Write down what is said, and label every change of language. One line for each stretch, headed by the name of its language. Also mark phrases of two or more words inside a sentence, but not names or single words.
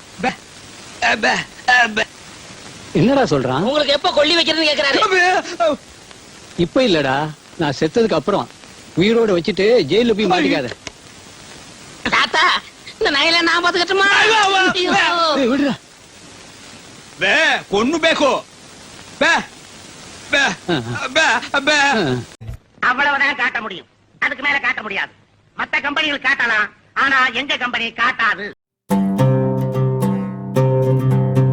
Tamil: பே, என்னடா சொல்றான்? உங்களுக்கு எப்ப கொல்லி வைக்கிறதுன்னு கேக்குறாரு. இப்ப இல்லடா, நான் செத்ததுக்கு அப்புறம். உயிரோட வச்சுட்டு ஜெயில போய் மாட்டிக்காத. தாத்தா, இந்த நகையில நான் பாத்துக்கட்டுமா? ஏய், விடுடா. ಬೇ ಕೊನ್ನು ಬೇಕು ಬೇ ಬೇ ಬೇ ಬೇ அவ்வளவுதான் காட்ட முடியும், அதுக்கு மேல காட்ட முடியாது. மத்த கம்பெனிகள் காட்டலாம், ஆனா எங்க கம்பெனி காட்டாது.